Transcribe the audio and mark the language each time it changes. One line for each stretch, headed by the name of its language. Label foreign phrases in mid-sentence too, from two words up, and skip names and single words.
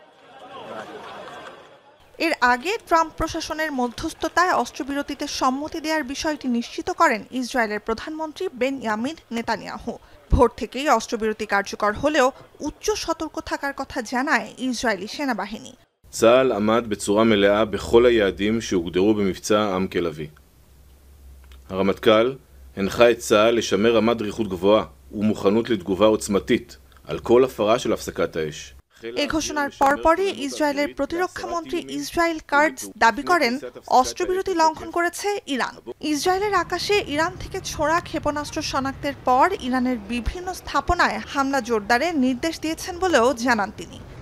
Bangla: এর আগে ট্রাম্প প্রশাসনের মধ্যস্থতায় অস্ত্রবিরতিতে সম্মতি দেওয়ার বিষয়টি নিশ্চিত করেন ইসরায়েলের প্রধানমন্ত্রী বেনয়ামিন নেতানিয়াহু। ভোর থেকেই অস্ত্রবিরতি কার্যকর হলেও উচ্চ সতর্ক থাকার কথা জানায় ইসরায়েলি সেনাবাহিনী।
Hebrew: צה"ל עמד בצורה מלאה בכל היעדים שהוגדרו במבצע עם כלביא. הרמטכ"ל הנחה את צה"ל לשמר רמת דריכות גבוהה ומוכנות לתגובה עוצמתית על כל הפרה של הפסקת האש.
Bangla: এই ঘোষণার পরপরই ইসরায়েলের প্রতিরক্ষা মন্ত্রী ইসরায়েল কার্ডস দাবি করেন অস্ত্রবিরতি লঙ্ঘন করেছে ইরান। ইসরায়েলের আকাশে ইরান থেকে ছোড়া ক্ষেপণাস্ত্র শনাক্তের পর ইরানের বিভিন্ন স্থাপনায় হামলা জোরদারের নির্দেশ দিয়েছেন বলেও জানান তিনি।